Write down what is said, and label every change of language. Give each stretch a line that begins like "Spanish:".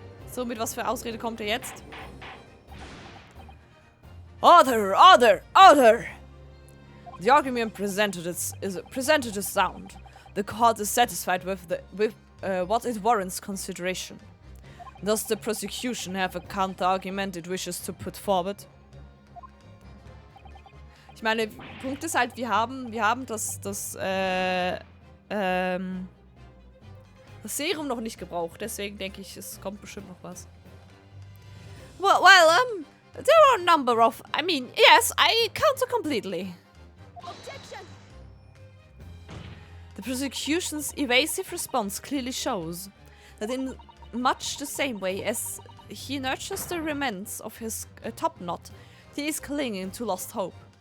German: So, mit was für Ausrede kommt er jetzt?
English: Order! Order! Order! The argument presented is sound. The court is satisfied with what it warrants consideration. Does the prosecution have a counter-argument it wishes to put forward?
German: Ich meine, Punkt ist halt, wir haben das Serum noch nicht gebraucht, deswegen denke ich, es kommt bestimmt noch was.
English: Well, there are a number of... I mean, yes, I counter completely. Objection! The prosecution's evasive response clearly shows that in much the same way as he nurtures the remnants of his top knot, he is clinging to lost hope.